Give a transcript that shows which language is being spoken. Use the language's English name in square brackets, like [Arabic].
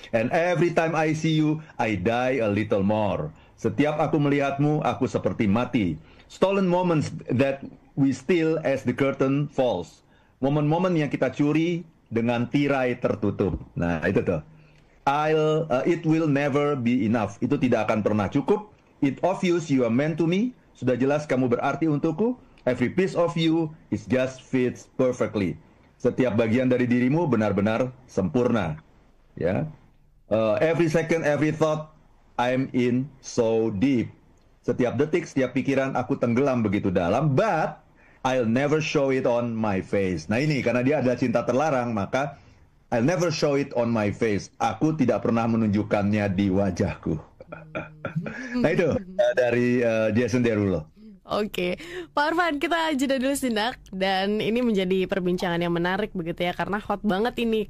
[English] And every time I see you, I die a little more. [Indonesian] Setiap aku melihatmu, aku seperti mati. [English] Stolen moments that we steal as the curtain falls. [Indonesian] Momen-momen yang kita curi dengan tirai tertutup. Nah, itu tuh. [English] It will never be enough. [Indonesian] Itu tidak akan pernah cukup. [English] It obvious you are meant to me. [Indonesian] Sudah jelas kamu berarti untukku. [English] Every piece of you is just fits perfectly. [Indonesian] Setiap bagian dari dirimu benar-benar sempurna. Ya. [English] Every second, every thought, I'm in so deep. [Indonesian] Setiap detik, setiap pikiran aku tenggelam begitu dalam. [English] But I'll never show it on my face. [Indonesian] Nah ini, karena dia adalah cinta terlarang, maka [English] I'll never show it on my face. [Indonesian] Aku tidak pernah menunjukkannya di wajahku. Nah itu dari Jason Derulo. Oke, Pak Arfan, kita jeda dulu sejenak. Dan ini menjadi perbincangan yang menarik begitu ya, karena hot banget ini.